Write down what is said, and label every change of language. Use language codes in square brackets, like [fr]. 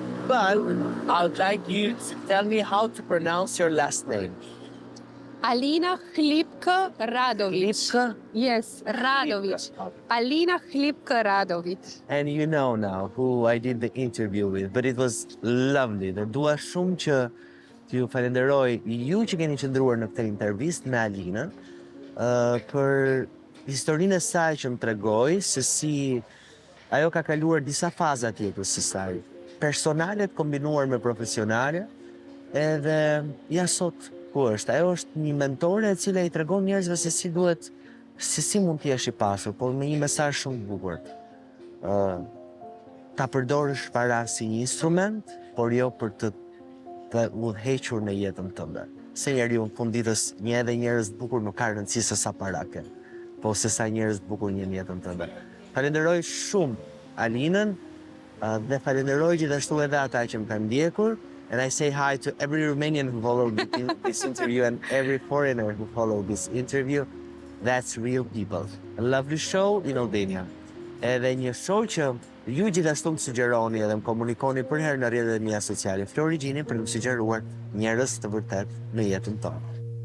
[en] But I'd like you to tell me how to pronounce your last name. Alina Hlipka Radovic. Hlipka? Yes, Radovic. Alina Hlipka Radovic. And you know now who I did the interview with, but it was lovely. [sq] Dhe dua shumë që t'ju falenderoj ju që keni qëndruar në këtë intervistë me Alinën, për historinë e saj që më tregoi se si ajo ka kaluar disa faza të jetës së saj, personale kombinuar me profesionale, edhe ja sot ku është. Ajo është një mentore e cila i tregon njerëzve se si mund të jesh i pasur, por me një mesazh shumë të bukur. Ta përdorësh para si një instrument, por jo për të udhëhequr në jetën tënde. Se njeriu në fund ditës një edhe njerëz të bukur nuk ka rëndësi se sa para ke, po se sa njerëz të bukur një në jetën tënde. Falenderoj shumë Alinën dhe falenderoj gjithashtu edhe ata që më kanë ndjekur. [en] And I say hi to every Romanian who followed this interview and every foreigner who followed this interview. That's real people. A lovely show in Albania. [sq] Edhe një show që ju gjithashtu më sugjeroni edhe më komunikoni për herë në rrjetet mia sociale. Flori Gjini për më sugjeruar njerëz të vërtet në jetën tonë.